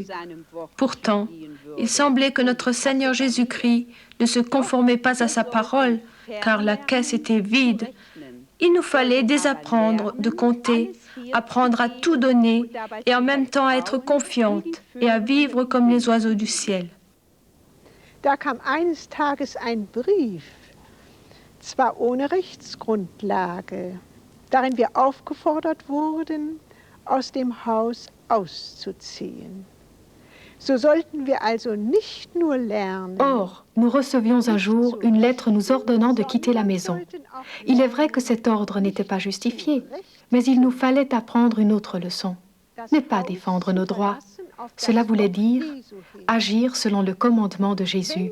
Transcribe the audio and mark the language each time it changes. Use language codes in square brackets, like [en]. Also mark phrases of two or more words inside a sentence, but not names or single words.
[fr] Pourtant, il semblait que notre Seigneur Jésus-Christ ne se conformait pas à sa parole, car la caisse était vide. Il nous fallait désapprendre de compter, apprendre à tout donner et en même temps à être confiante et à vivre comme les oiseaux du ciel. [de] Da kam eines Tages ein Brief, zwar ohne Rechtsgrundlage, darin wir aufgefordert wurden, aus dem Haus auszuziehen. So sollten wir also nicht nur lernen. [fr] Or, nous recevions un jour une lettre nous ordonnant de quitter la maison. Il est vrai que cet ordre n'était pas justifié, mais il nous fallait apprendre une autre leçon. Ne pas défendre nos droits. Cela voulait dire agir selon le commandement de Jésus.